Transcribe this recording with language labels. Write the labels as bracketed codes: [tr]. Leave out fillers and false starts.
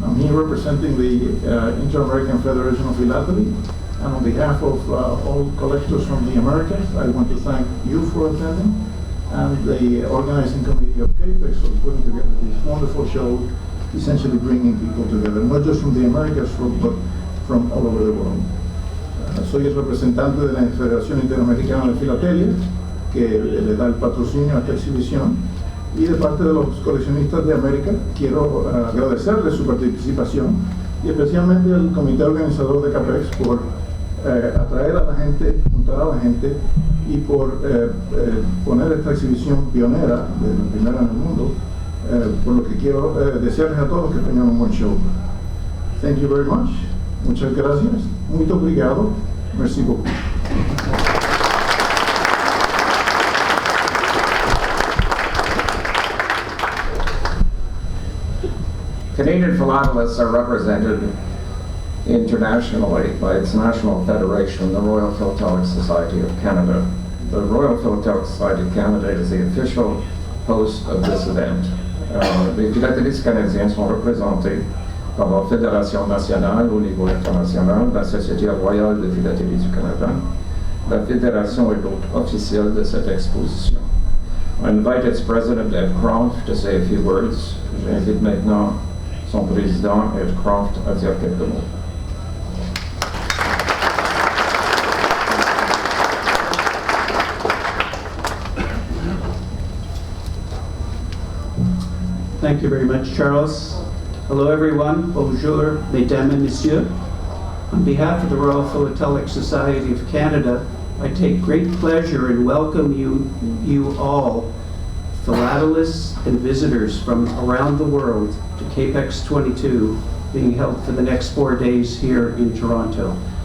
[en] I'm here representing the Inter-American Federation of Philately, and on behalf of all collectors from the Americas, I want to thank you for attending and the organizing committee of Capex for putting together this wonderful show, essentially bringing people together, not just from the Americas, but from all over the world. [es] Soy el representante de la Federación Interamericana de Filatelia, que le da el patrocinio a esta exhibición, y de parte de los coleccionistas de América quiero agradecerles su participación y especialmente al comité organizador de Capex por atraer a la gente, juntar a la gente y por poner esta exhibición pionera, la primera en el mundo, por lo que quiero desearles a todos que tengan un buen show. [en] Thank you very much. [es] Muchas gracias. [pt] Muito obrigado. [fr] Merci beaucoup. [en] Canadian philatelists are represented internationally by its national federation, the Royal Philatelic Society of Canada. The Royal Philatelic Society of Canada is the official host of this event. [fr] Les philatélistes canadiens sont représentés par la Fédération nationale au niveau international, la Société royale de philatélie du Canada. La Fédération est l'hôte officiel de cette exposition. [en] I invite its president, Ed Croft, to say a few words. [fr] J'invite maintenant son président, Ed Croft, à dire quelques mots. [en] Thank you very much, Charles. Hello, everyone. [fr] Bonjour, mesdames et messieurs. [en] On behalf of the Royal Philatelic Society of Canada, I take great pleasure in welcoming you all, philatelists and visitors from around the world, to Capex 22, being held for the next 4 days here in Toronto.